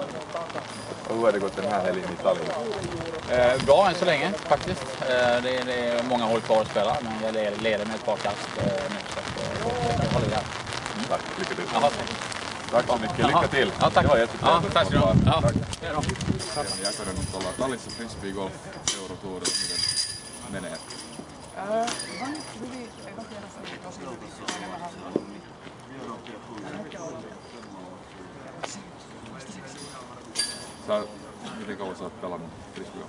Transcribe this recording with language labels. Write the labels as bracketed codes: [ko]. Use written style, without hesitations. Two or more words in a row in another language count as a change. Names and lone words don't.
[sv] Och hur har det gått den här helgen i Tallinn? Bra än så länge faktiskt. Det är många håll kvar att spela, men jag leder med ett par kast nu, så jag håller det här. Tack, lycka till. Jaha, tack så mycket, lycka till. Ja, tack. Det var jättetrevligt. Ja, tack ska du ha. Ja. Tack. [fi] Jakanen nyt ollaan Tallissa frisbeegolf Eurotour, miten menee? On hyvin, eka kierros oli tosi hyvin, aina vähän huonommin. Miten kauan sä oot pelannut frisbeegolf?